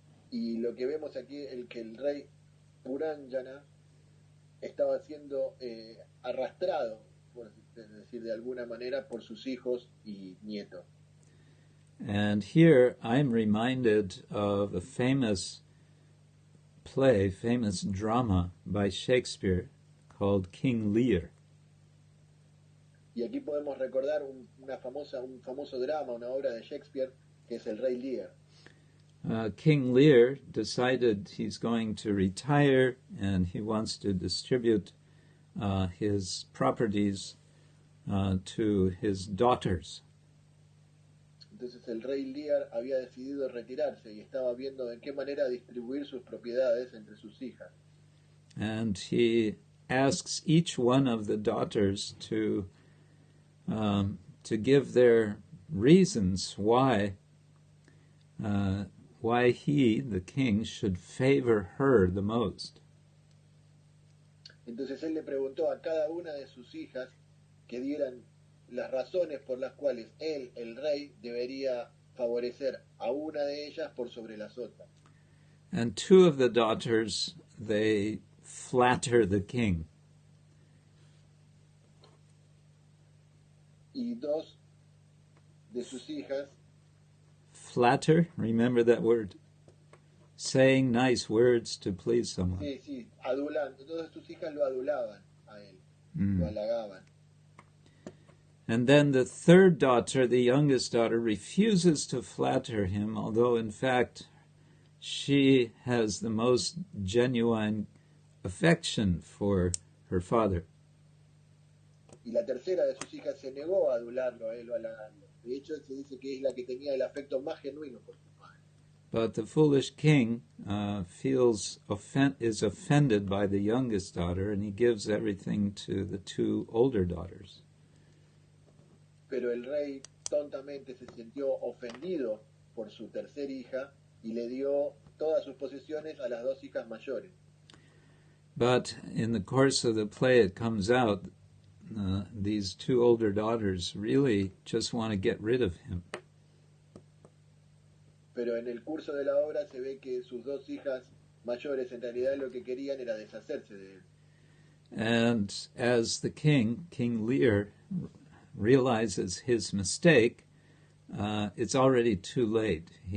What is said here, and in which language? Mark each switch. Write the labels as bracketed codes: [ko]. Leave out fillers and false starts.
[es] Y lo que vemos aquí es que el rey Puranjana estaba siendo arrastrado, por decir de alguna manera, por sus hijos y nietos. [en] And here I'm reminded of a famous drama by Shakespeare called King Lear. [es] Y aquí podemos recordar un famoso drama, una obra de Shakespeare, que es el rey Lear. [en] King Lear decided he's going to retire and he wants to distribute his properties to his daughters. [es] Entonces el rey Lear había decidido retirarse y estaba viendo en qué manera distribuir sus propiedades entre sus hijas. [en] And he asks each one of the daughters to give their reasons why he, the king, should favor her the most. [es] Entonces él le preguntó a cada una de sus hijas que dieran las razones por las cuales él, el rey, debería favorecer a una de ellas por sobre las otras. [en] And two of the daughters, they flatter the king. [es] Y dos de sus hijas, [en] flatter, remember that word? Saying nice words to please someone. [es] Sí, adulando. Todas sus hijas lo adulaban a él, lo halagaban. [en] And then the third daughter, the youngest daughter, refuses to flatter him, although in fact she has the most genuine affection for her father. [es] Y la tercera de sus hijas se negó a adularlo a él o a halagarlo. De hecho, se dice que es la que tenía el afecto más genuino por su padre. [en] But the foolish king is offended by the youngest daughter, and he gives everything to the two older daughters. [es] Pero el rey tontamente se sintió ofendido por su tercera hija y le dio todas sus posesiones a las dos hijas mayores. [en] But in the course of the play, it comes out these two older daughters really just want to get rid of him. [es] Pero en el curso de la obra se ve que sus dos hijas mayores en realidad lo que querían era deshacerse de él. [en] And as the King Lear, realizes his mistake, it's already too late.